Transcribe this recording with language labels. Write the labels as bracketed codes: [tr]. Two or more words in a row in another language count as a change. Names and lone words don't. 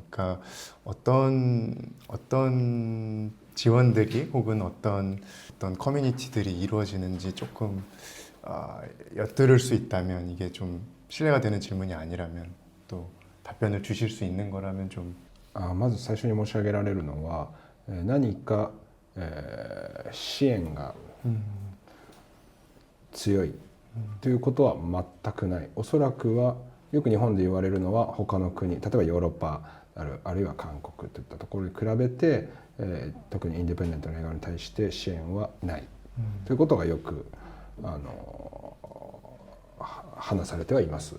[ko] 그러니까 어떤 지원들이 혹은 어떤 커뮤니티들이 이루어지는지 조금 엿들을 수 있다면 이게 좀 신뢰가 되는 질문이 아니라면 또 답변을 주실 수 있는 거라면 좀 [ja] まず最初に申し上げられるのは、何か、支援が強いということは全くない。おそらくはよく日本で言われるのは他の国、例えばヨーロッパあるいは韓国といったところに比べて、特にインディペンデントの映画に対して支援はない、ということがよく話されてはいます。